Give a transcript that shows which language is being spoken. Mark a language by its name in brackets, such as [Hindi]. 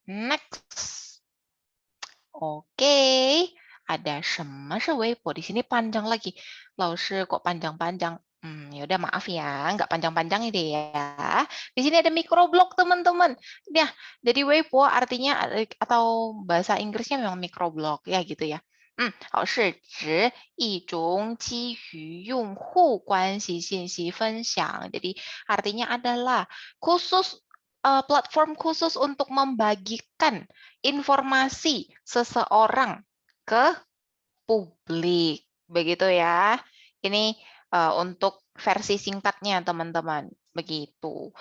[Indonesian] Next. Oke, ada [Chinese] 什么是微博 [Indonesian] di sini panjang lagi. 老师 kok panjang-panjang? Ya udah maaf ya, nggak panjang-panjang ini ya. Di sini ada microblog teman-teman. Nah, jadi Weibo artinya atau bahasa Inggrisnya memang microblog ya gitu ya. [Chinese] 是指一种基于用户关系信息分享. [Indonesian] Jadi artinya adalah khusus platform khusus untuk membagikan informasi seseorang ke publik. Begitu ya. Ini untuk versi singkatnya teman-teman. Begitu.